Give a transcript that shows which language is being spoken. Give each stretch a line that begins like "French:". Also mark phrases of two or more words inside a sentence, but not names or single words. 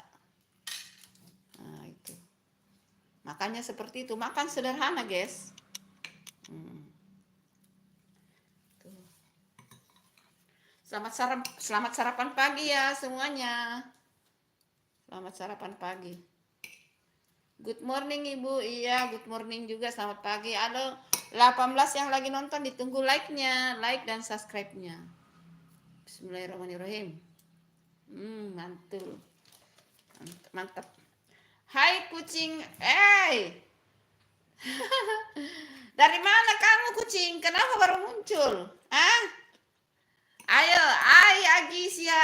Indonesian: Nah, itu. Makanya seperti itu. Makan sederhana, guys. Tuh. Selamat sarapan pagi ya semuanya. Selamat sarapan pagi.
English: Good morning Ibu.
Indonesian: Iya,
English: good morning
Indonesian: juga. Selamat pagi. Ada 18 yang lagi nonton, ditunggu like-nya, like dan subscribe-nya. Bismillahirrahmanirrahim. Mantul. Mantap. Hai kucing. Dari mana kamu kucing? Kenapa baru muncul? Ayo, Agisia.